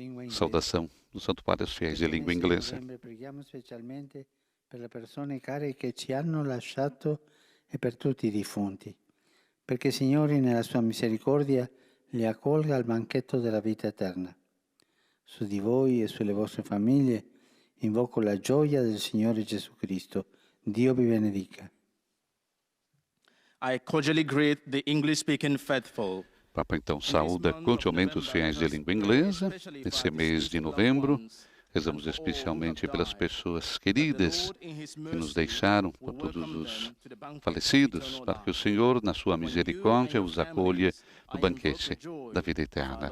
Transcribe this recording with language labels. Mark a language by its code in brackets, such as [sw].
[pt] Saudação do Santo Padre aos fiéis de língua inglesa. [it] Preghiamo specialmente per le persone care che ci hanno lasciato e per tutti i defunti, perché Signore nella sua misericordia li accolga al banchetto della vita eterna. Su di voi e sulle vostre famiglie invoco la gioia del Signore Gesù Cristo. Dio vi benedica. [en] I cordially greet the English-speaking faithful. [pt] Papa então saúda cordialmente os fiéis de língua inglesa. Nesse mês de novembro, rezamos especialmente pelas pessoas queridas que nos deixaram, por todos os falecidos, para que o Senhor, na sua misericórdia, os acolha no banquete da vida eterna.